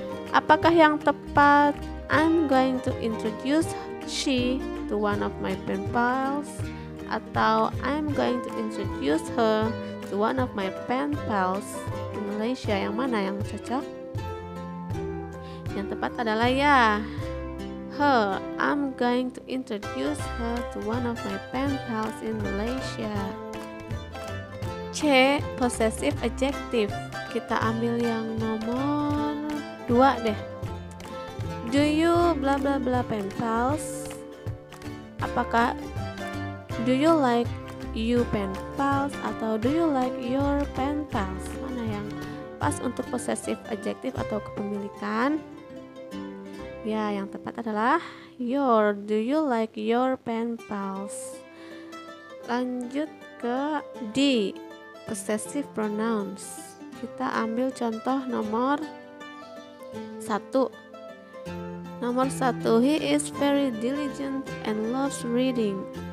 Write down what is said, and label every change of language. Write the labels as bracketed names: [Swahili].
[Indonesian] Apakah yang tepat [English] I'm going to introduce she to one of my pen pals, atau I'm going to introduce her to one of my pen pals in Malaysia? [Indonesian] Yang mana yang cocok? Yang tepat adalah ya, her. [English] I'm going to introduce her to one of my pen pals in Malaysia. C. Possessive adjective. [Indonesian] Kita ambil yang nomor 2 deh. [English] Do you bla bla bla pen pals? Apakah do you like you pen pals atau do you like your pen pals? [Indonesian] Mana yang pas untuk possessive adjective atau kepemilikan? Ya, yang tepat adalah your. [English] Do you like your pen pals? [Indonesian] Lanjut ke D. Possessive pronouns. Kita ambil contoh nomor 1. [English] Nomor 1, he is very diligent and loves reading.